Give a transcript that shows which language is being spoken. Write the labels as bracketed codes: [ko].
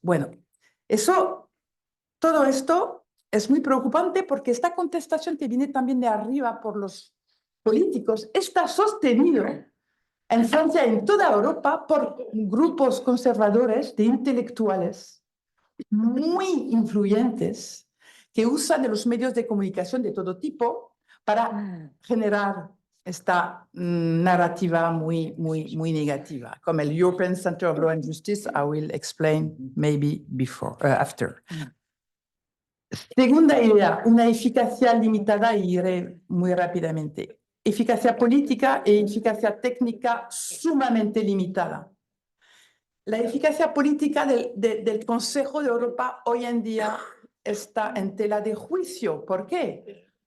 [es] Bueno, todo esto es muy preocupante porque esta contestación que viene también de arriba por los políticos está sostenido en Francia y en toda Europa por grupos conservadores de intelectuales muy influyentes que usan de los medios de comunicación de todo tipo para generar esta narrativa muy negativa. Como el [en] European Center of Law and Justice, I will explain maybe after. [es] Segunda idea, una eficacia limitada, y iré muy rápidamente. Eficacia política e eficacia técnica sumamente limitada. La eficacia política del Consejo de Europa hoy en día está en tela de juicio. ¿Por qué?